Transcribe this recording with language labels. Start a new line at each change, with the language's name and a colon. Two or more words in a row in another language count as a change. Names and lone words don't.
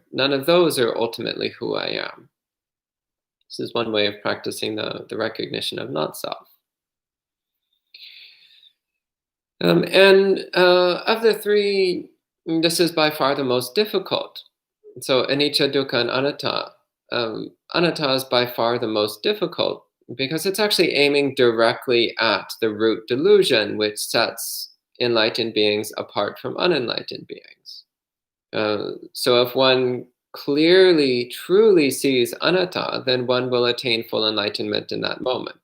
English: None of those are ultimately who I am. This is one way of practicing the recognition of not self. And of the 3, this is by far the most difficult. So anicca, dukkha, and anatta. Anatta is by far the most difficult because it's actually aiming directly at the root delusion, which sets enlightened beings apart from unenlightened beings. So if one clearly, truly sees anatta, then one will attain full enlightenment in that moment.